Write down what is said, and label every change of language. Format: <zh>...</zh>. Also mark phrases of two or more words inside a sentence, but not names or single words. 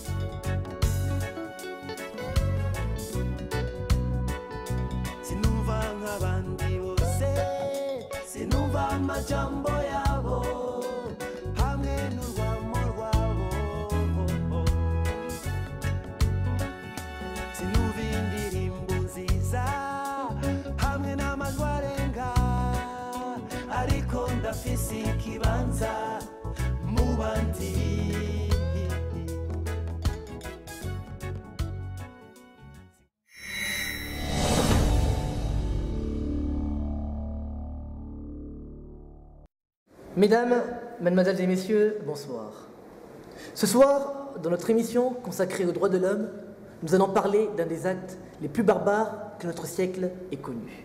<rn>sinumva nk'abandi bose sinumva amajambo yabo hamwe n'urwamo rwabo sinumva indirimbo nziza hamwe n'amajwi arenga ariko ndafise ikibanza mu bandi.</rn> <fr>Mesdames, Mademoiselles et Messieurs, bonsoir. Ce soir, dans notre émission consacrée aux droits de l'homme, nous allons parler d'un des actes les plus barbares que notre siècle ait connu.</fr>